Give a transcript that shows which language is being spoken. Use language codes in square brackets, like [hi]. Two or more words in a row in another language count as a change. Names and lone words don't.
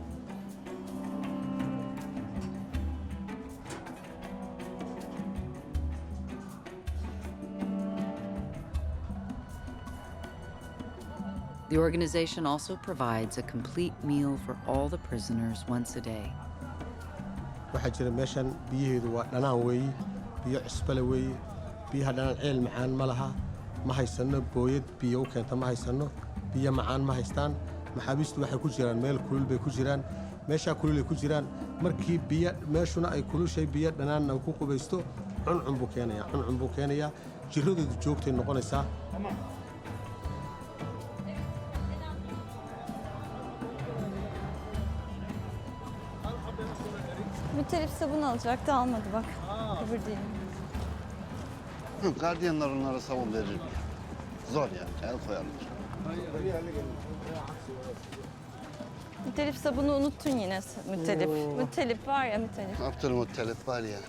[en] The organization also provides a complete meal for all the prisoners once a day. [so] waxaa jira meeshan biyaheedu waa dhanaan weeye biyo cusbale weeye biyaha dhanaan ceel macaan ma laha ma haysano booyad biyo u keenta ma haysano biyo macaan ma haystaan maxaabiistu waxay ku jiraan meel kulul bay ku jiraan meeshaa kululay ku jiraan markii biyo meeshuna ay kulushay biyo dhanaanna ku qubaysto cuncun buu keenayaa jirradoodu joogtay noqonaysaa. [tr] Mütelif sabun alacaktı almadı bak. Öbür değil. Gardiyanlar onlara sabun verir mi? Zor yani, el koyarlar. Mütelif sabunu unuttun yine mütelif. Oo. Mütelif var ya mütelif. Abdülmuttalip var ya.